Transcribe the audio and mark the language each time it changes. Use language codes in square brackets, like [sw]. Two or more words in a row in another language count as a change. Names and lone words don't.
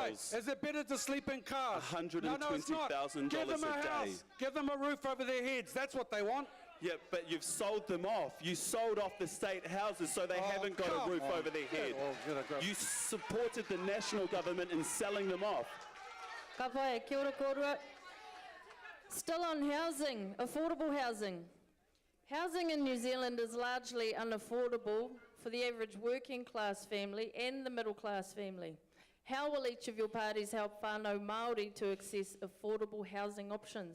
[en] Is it better to sleep in cars? $120,000 a day. Give them a roof over their heads. That's what they want. Yeah, but you've sold them off. You sold off the state houses so they haven't got a roof over their head. You supported the national government in selling them off. [mi] Ka pai, kia ora kōrua. [en] Still on housing, affordable housing. Housing in New Zealand is largely unaffordable for the average working class family and the middle class family. How will each of your parties help [mi] whānau Māori [en] to access affordable housing options?